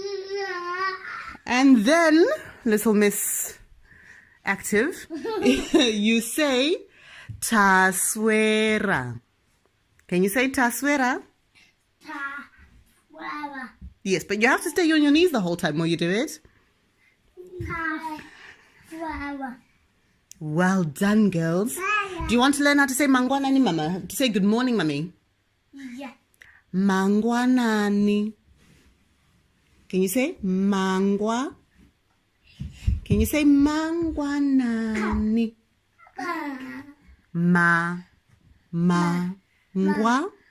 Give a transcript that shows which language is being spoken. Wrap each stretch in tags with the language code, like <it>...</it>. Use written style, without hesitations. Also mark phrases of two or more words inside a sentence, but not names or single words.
<en>And then, little Miss Active, you say Taswera. Can you say Taswera? Taswera. Yes, but you have to stay on your knees the whole time while you do it. Taswera. Well done, girls. Do you want to learn how to say Mangwanani, Mama? To say good morning, Mummy? Yeah. Mangwanani. Can you say Mangwa? Can you say Mangwanani? Ngwa? Ma.</en>